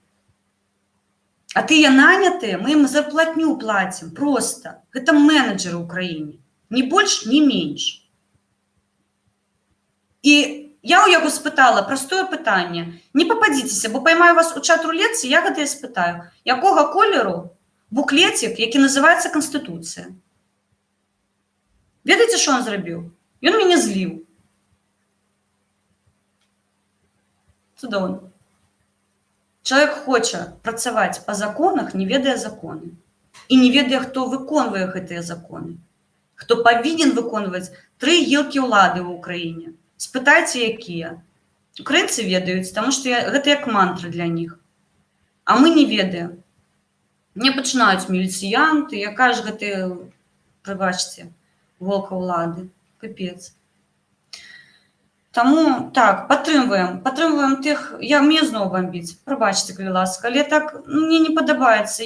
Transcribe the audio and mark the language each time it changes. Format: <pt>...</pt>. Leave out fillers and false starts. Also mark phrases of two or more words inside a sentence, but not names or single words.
<be>А тыя нанятыя, мы ім зарплатню плацім, проста. Гэта менеджеры ў краіне. Ні больш, ні менш. І я ў яго спытала простое пытанне. Не пападзіцеся, бо паймаю вас у чат-рулетцы, я гэта спытаю. Якога колеру</be> <uk>буклетик, які називається Конституція. Ведаеце, що він зробив?</uk> <be>Ён мяне зліў. Цудоўна. Чалавек хоча працаваць па законах, не ведае законы. І не ведае, хто выконвае гэтыя законы. Хто павінен выконваць 3 гілкі ўлады ў Украіне. Спытайце, якія. Украінцы ведаюць, таму што гэта як мантра для них. А мы не ведаем. Мне пачынаюць міліцыянты, якая ж гэта, прыбачце, волка ўлады. Капец. Таму, так, падтрымваем тых, мне зноў бамбіць, прабачце, калі ласка, але так мне не падабаецца.</be>